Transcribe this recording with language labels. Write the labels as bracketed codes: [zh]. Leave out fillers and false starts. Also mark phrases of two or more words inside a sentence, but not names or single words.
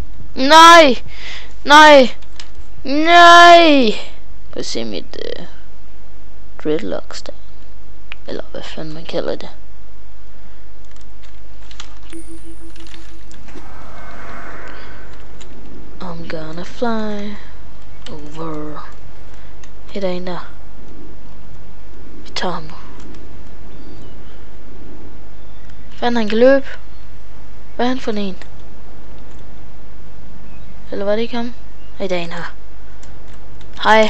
[da] Nej! Nej! Nej! Prøv at se mit dreadlocks der. Eller hvad fanden man kalder det. [en] I'm gonna fly over. [da] Her er en der. Vi tager ham. Fanden han kan løbe. Hvad er han for en? Eller var det ikke ham? Nej, der er en her. Hej.